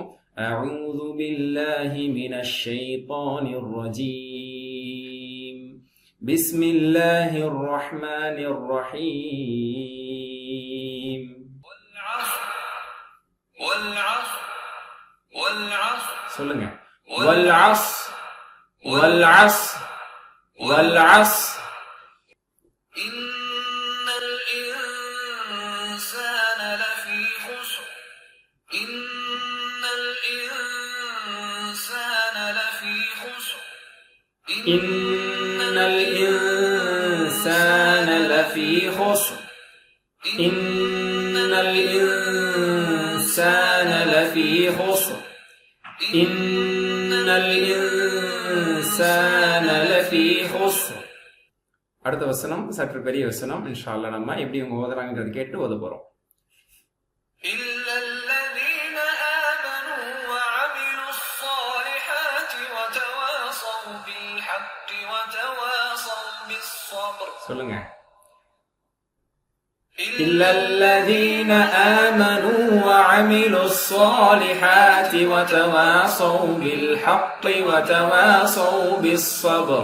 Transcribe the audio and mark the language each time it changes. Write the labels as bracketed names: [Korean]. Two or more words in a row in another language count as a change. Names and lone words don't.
[Arabic] أعوذ بالله من الشيطان الرجيم. بسم الله الرحمن الرحيم. [Tamil] சொல்லுங்க. [Arabic] வல்அஸ்ர் والعصر والعصر إن الإنسان لفي خسر إن الإنسان لفي خسر إن الإنسان لفي خسر إن الإنسان لفي خسر إن الإنسان لفي خسر. [Tamil] அடுத்த வசனம் சற்று பெரிய வசனம். [Arabic] إن شاء الله [Tamil] நம்ம எப்படி இவங்க ஓதுறாங்கன்றது கேட்டு ஓத போறோம். [Arabic] إلا الذين آمنوا وعملوا الصالحات وتواصوا بالحق وتواصوا بالصبر. [Tamil] சொல்லுங்க. [Arabic] إلا الذين آمنوا وعملوا الصالحات وتواصوا بالحق وتواصوا بالصبر.